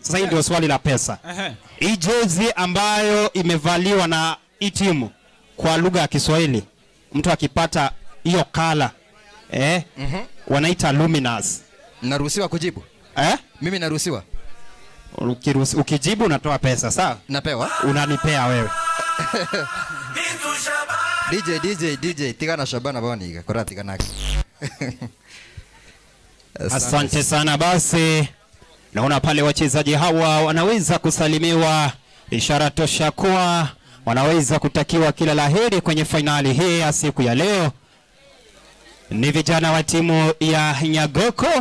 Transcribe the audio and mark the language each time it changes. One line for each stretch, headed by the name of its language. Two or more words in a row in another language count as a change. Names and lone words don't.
Swahili: Sasa hii ndio swali la pesa. Hii jezi ambayo imevaliwa na hii timu kwa lugha ya Kiswahili, mtu akipata hiyo kala wanaita luminous. Naruhusiwa kujibu? Mimi naruhusiwa? Ukijibu unatoa pesa, sawa? Napewa? Unanipea wewe.
Gusii: DJ tigana Shabana boniga korati kanaki.
Swahili: Asante sana. Basi naona pale wachezaji hawa wanaweza kusalimiwa, ishara tosha kuwa wanaweza kutakiwa kila laheri kwenye fainali hii ya siku ya leo. Ni vijana wa timu ya Nyagoko.